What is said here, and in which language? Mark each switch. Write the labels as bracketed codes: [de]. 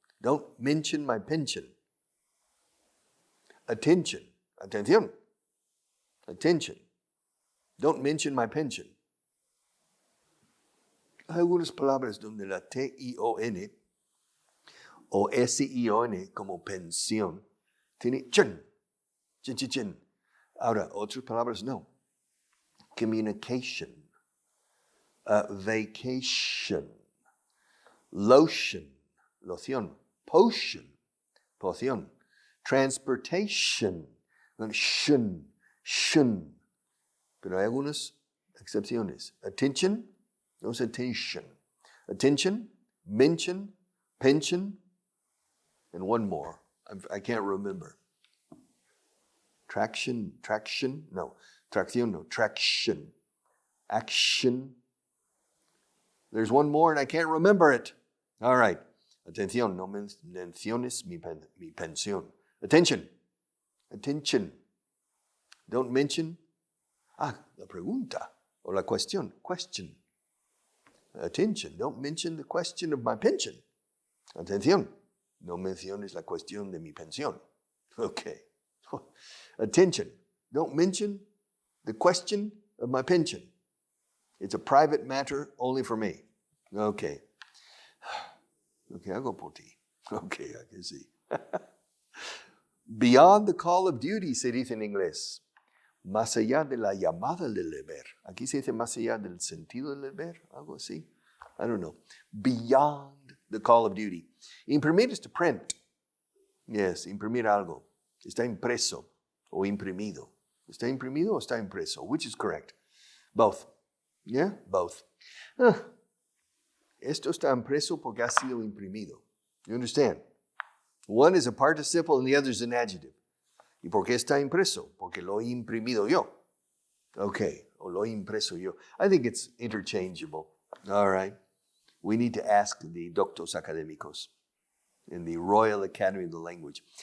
[en] Don't mention my pension. Attention. Atención. Attention. Don't mention my pension. [es] Hay algunas palabras donde la T-I-O-N o S-I-O-N como pensión tiene chin. Ahora, otras palabras no. [en] Communication. Vacation. Lotion. Loción. Potion, poción. Transportation, shun. [es] Pero hay algunas excepciones. [en] Attention, no es attention. Attention, mention, pension, and one more. I can't remember. [es] Tracción, no. [en] Traction. Action. There's one more and I can't remember it. All right. [es] Atención, no menciones mi pensión. Attention. [en] Don't mention. [es] La pregunta o la cuestión. [en] Question. Attention. Don't mention the question of my pension. [es] Atención. No menciones la cuestión de mi pensión. [en] Okay. Attention. Don't mention the question of my pension. It's a private matter only for me. Okay. Okay, I'll go [es] por ti. [en] Okay, I can see. Beyond the call of duty, [es] se dice en inglés. Más allá de la llamada del deber. Aquí se dice más allá del sentido del deber, algo así. [en] I don't know. Beyond the call of duty. Imprimir is to print. Yes, [es] imprimir algo. Está impreso o imprimido. ¿Está imprimido o está impreso? [en] Which is correct? Both. Yeah, both. [es] Esto está impreso porque ha sido imprimido. [en] You understand? One is a participle and the other is an adjective. [es] ¿Y por qué está impreso? Porque lo he imprimido yo. Okay, o lo he impreso yo. [en] I think it's interchangeable. All right. We need to ask the [es] doctos académicos [en] in the Royal Academy of the Language.